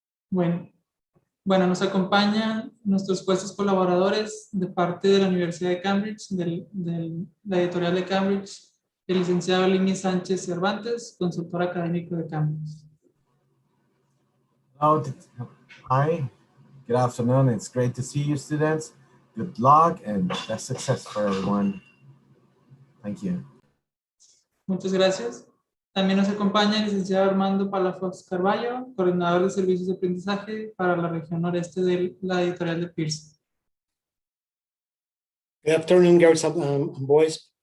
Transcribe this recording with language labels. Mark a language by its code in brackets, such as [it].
[es] Bueno, bueno, nos acompañan nuestros jueces colaboradores de parte de la Universidad de Cambridge, de la editorial de Cambridge, el licenciado Lini Sánchez Cervantes, consultor académico de Cambridge. [en] Hello. Hi. Good afternoon. It's great to see you, students. Good luck and best success for everyone. Thank you. [es] Muchas gracias. También nos acompaña el licenciado Armando Palafox Carballo, coordinador de servicios de aprendizaje para la región noreste de la editorial de Pearson. [en] Good afternoon, girls and boys.